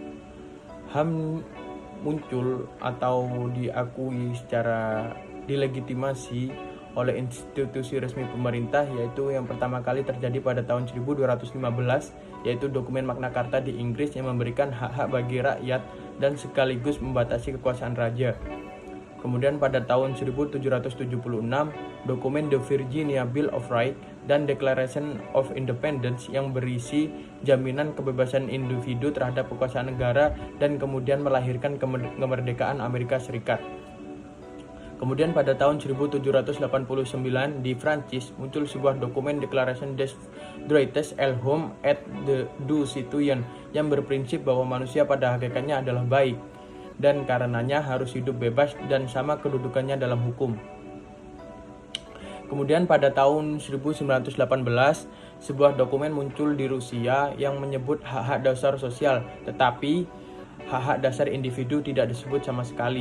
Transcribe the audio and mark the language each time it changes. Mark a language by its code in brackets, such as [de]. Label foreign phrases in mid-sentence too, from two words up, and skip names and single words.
[id] HAM muncul atau diakui secara dilegitimasi oleh institusi resmi pemerintah, yaitu yang pertama kali terjadi pada tahun 1215, yaitu dokumen Magna Carta di Inggris yang memberikan hak-hak bagi rakyat dan sekaligus membatasi kekuasaan raja. Kemudian pada tahun 1776, dokumen The Virginia Bill of Rights dan Declaration of Independence yang berisi jaminan kebebasan individu terhadap kekuasaan negara dan kemudian melahirkan kemerdekaan Amerika Serikat. Kemudian pada tahun 1789 di Prancis muncul sebuah dokumen Declaration des Droits de l'Homme et du Citoyen yang berprinsip bahwa manusia pada hakikatnya adalah baik dan karenanya harus hidup bebas dan sama kedudukannya dalam hukum. Kemudian pada tahun 1918 sebuah dokumen muncul di Rusia yang menyebut hak-hak dasar sosial, tetapi hak-hak dasar individu tidak disebut sama sekali.